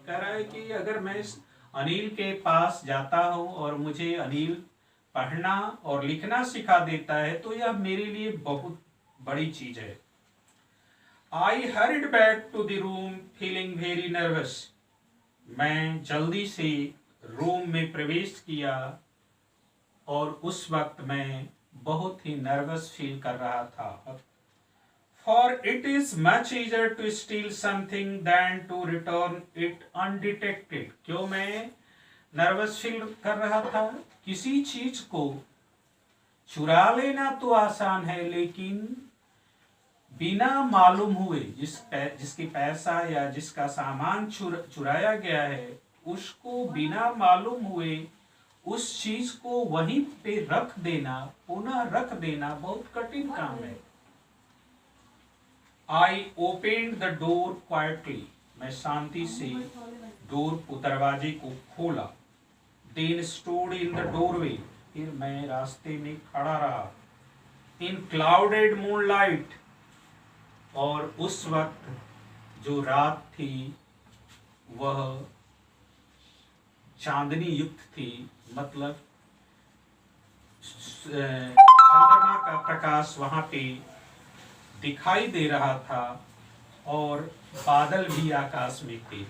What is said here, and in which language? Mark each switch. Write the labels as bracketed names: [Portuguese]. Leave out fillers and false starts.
[Hindi] कह रहा है कि अगर मैं अनिल के पास जाता हूं और मुझे अनिल पढ़ना और लिखना सिखा देता है तो यह मेरे लिए बहुत बड़ी चीज है। [English] I hurried back to the room feeling very nervous. [Hindi] मैं जल्दी से रूम में प्रवेश किया और उस वक्त मैं बहुत ही नर्वस फील कर रहा था। [English] For it is much easier to steal something than to return it undetected. [Hindi] क्यों मैं नर्वस फील कर रहा था? किसी चीज को चुरा लेना तो आसान है, लेकिन बिना मालूम हुए जिसके पैसा या जिसका सामान चुराया गया है, उसको बिना मालूम हुए उस चीज को वहीं पे रख देना, पुनः रख देना बहुत कठिन काम है। [English] I opened the door quietly. [Hindi] मैं शांति से दरवाजे को खोला। [English] Then stood in the doorway. [Hindi] फिर मैं रास्ते में खड़ा रहा। [English] In clouded moonlight. [Hindi] और उस वक्त जो रात थी वह चांदनी युक्त थी, मतलब चंद्रमा का प्रकाश वहां पे दिखाई दे रहा था और बादल भी आकाश में थे।